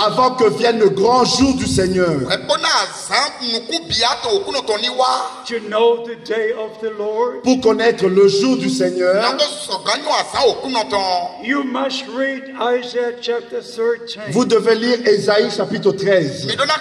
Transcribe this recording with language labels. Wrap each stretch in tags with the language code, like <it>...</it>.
<fr>Avant que vienne le grand jour du Seigneur.</fr> <en>To know the day of the Lord.</en> <fr>Pour connaître le jour du Seigneur.</fr> <en>You must read Isaiah chapter 13.</en> <fr>Vous devez lire Ésaïe chapitre 13.</fr>